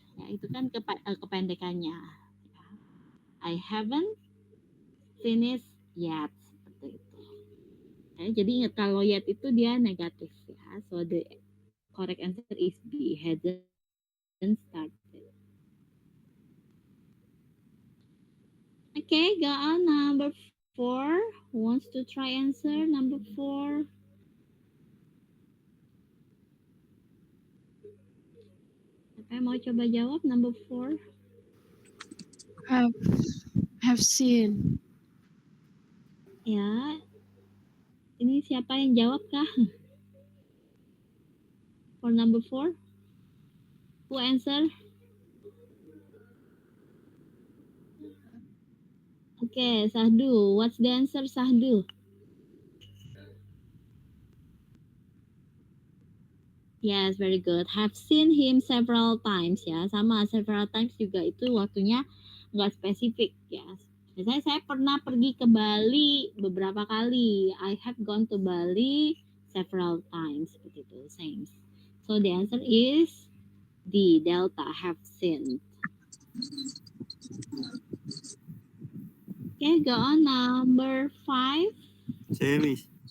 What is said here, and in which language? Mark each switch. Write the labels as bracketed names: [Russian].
[Indonesian] Ya, itu kan kependekannya. [English] Ya, I haven't finished yet. [Indonesian] Seperti itu. Ya, jadi ingat kalau yet itu dia negatif ya. [English] So the correct answer is B, hasn't started. Okay, go on. Number 4. Who wants to try answer? Number 4. [Indonesian] Siapa yang mau coba jawab [English] number 4? Have seen. [Indonesian] Ya, ini siapa yang jawab kah? [English] For number 4? Who answer? Okay, Sahdu. What's the answer, Sahdu? Yes, very good. Have seen him several times ya. [Indonesian] Sama several times juga itu waktunya nggak spesifik ya. Misalnya saya pernah pergi ke Bali beberapa kali. [English] I have gone to Bali several times. [Indonesian] Seperti itu, [English] same. So the answer is D, Delta, have seen. Okay, go on number 5. [Indonesian] Saya, Miss.